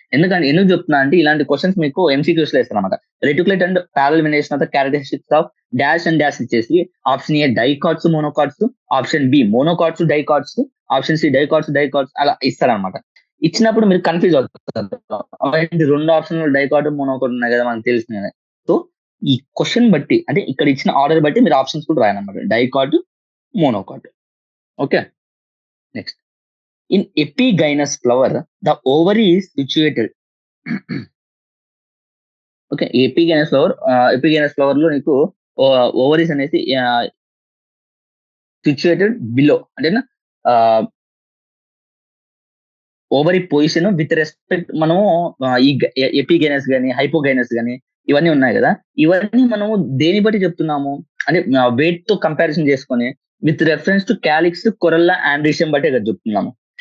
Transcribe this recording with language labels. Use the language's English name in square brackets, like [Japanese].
[Telugu] ఎందుకు చెప్తున్నా అంటే ఇలాంటి క్వశ్చన్స్ మీకు ఎంసీక్యూస్ లో ఇస్తారన్నమాట. Reticulate and parallel venation of the characteristics of dash and dash ఇచ్చేసి option ఏ dicots monocots, option B monocots dicots, option C dicots dicots అలా ఇస్తారనమాట. ఇచ్చినప్పుడు మీరు కన్ఫ్యూజ్ అవుతారు, రెండు ఆప్షన్లు డైకాట్ మోనోకాట్ ఉన్నాయి కదా మనకు తెలిసింది కదా. సో ఈ క్వశ్చన్ బట్టి అంటే ఇక్కడ ఇచ్చిన ఆర్డర్ బట్టి మీరు ఆప్షన్స్ కూడా రాయాలన్నమాట, dicot monocot. Okay, next. [English] In epigynous flower, the ovary is situated. [Telugu] Okay, epigynous flower లో నీకు ఓవరీస్ అనేది సిచ్యుయేటెడ్ బిలో అంటే ఓవరీ పొజిషన్ విత్ రెస్పెక్ట్ మనము ఈ ఎపిగైనస్ గానీ హైపోగైనస్ గానీ ఇవన్నీ ఉన్నాయి కదా, ఇవన్నీ మనము దేని బట్టి చెప్తున్నాము అంటే వెయిట్ తో కంపారిజన్ చేసుకొని with reference to calyx, కొరల్లా, androecium బట్టే కదా చెప్తున్నాము.